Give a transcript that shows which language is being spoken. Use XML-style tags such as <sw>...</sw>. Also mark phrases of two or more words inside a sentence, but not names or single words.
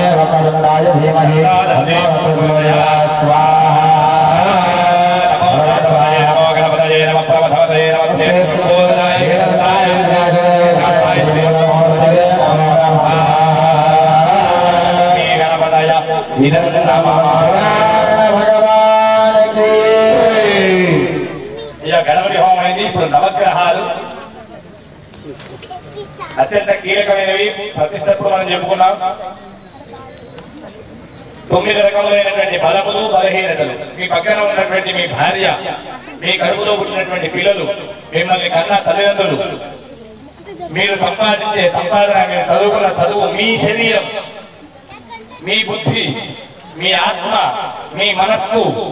<sa>वक्रतुण्डाय धीमहि स्वाहा नमो गणपतये नमः प्रभवतये नमः श्रीस्तुभोदाय गणपतय इदं नमः</sa> <hi>भगवान की</hi> <te>ఇక గణపతి హోమం అయింది. ఇప్పుడు నవగ్రహాలు అత్యంత కీలకమైనవి. ప్రతిష్టప్పుడు మనం చెప్పుకున్నాం 9 రకములైనటువంటి బలములు బలహీనతలు. మీ పక్కన ఉన్నటువంటి మీ భార్య, మీ కడుపులో పుట్టినటువంటి పిల్లలు, మిమ్మల్ని కన్న తల్లిదండ్రులు, మీరు సంపాదించే సంపాదన, మీరు చదువుకున్న చదువు, మీ శరీరం, మీ బుద్ధి, మీ ఆత్మ, మీ మనస్సు</te>